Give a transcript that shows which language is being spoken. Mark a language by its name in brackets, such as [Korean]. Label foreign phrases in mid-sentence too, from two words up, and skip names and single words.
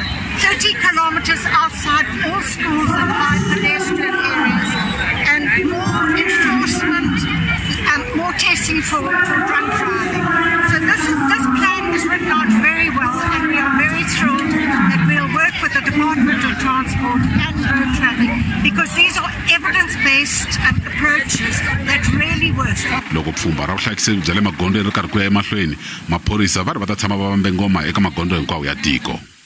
[English] 30 kilometers outside all schools and high pedestrian areas, and more enforcement and more testing for drunk driving. So this plan is written out very well, and we are very thrilled that we'll work with the Department of Transport and road traffic, because these are evidence-based approaches that really work. [Tsonga] Loko pfhumba ra vuhlayiseki bya le magondzweni ri karhi ku ya emahlweni, maphorisa va ri va ta tshama va vambe ngoma eka magondzo hinkwawo ya tiko.